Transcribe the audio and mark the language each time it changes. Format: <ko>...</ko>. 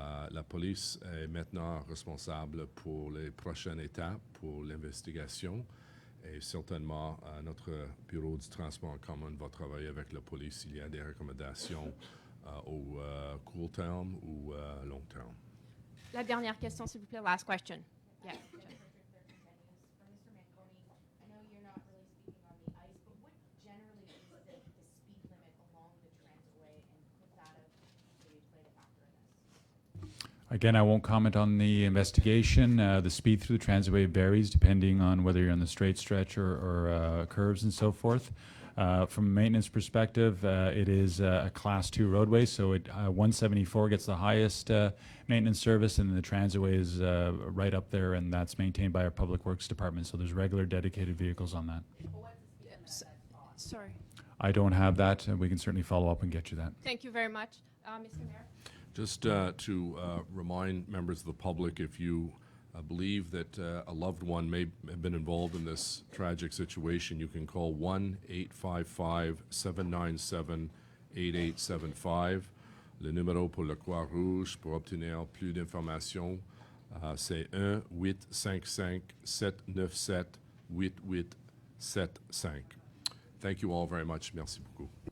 <fr>La police est maintenant responsable pour les prochaines étapes, pour l'investigation. Et certainement, notre bureau du transport en commun va travailler avec la police s'il y a des recommandations au court terme ou long terme. La dernière question, s'il vous plaît.</fr> <en>Last question. Yeah. For Mr. Manconi, I know you're not really speaking on the ice, but what generally is the speed limit along the transway, and could that have maybe played a factor in this? Again, I won't comment on the investigation. The speed through the transway varies depending on whether you're on the straight stretch or curves and so forth. From a maintenance perspective, it is a Class 2 roadway, so 174 gets the highest maintenance service, and the transway is right up there, and that's maintained by our Public Works Department, so there's regular dedicated vehicles on that. Sorry. I don't have that. We can certainly follow up and get you that. Thank you very much. Mr. Mayor? Just to remind members of the public, if you believe that a loved one may have been involved in this tragic situation, you can call 1-855-797-8875.</en> <fr>Le numéro pour le Croix-Rouge pour obtenir plus d'informations, c'est 1-855-797-8875.</fr> <en>Thank you all very much.</en> <fr>Merci beaucoup.</fr>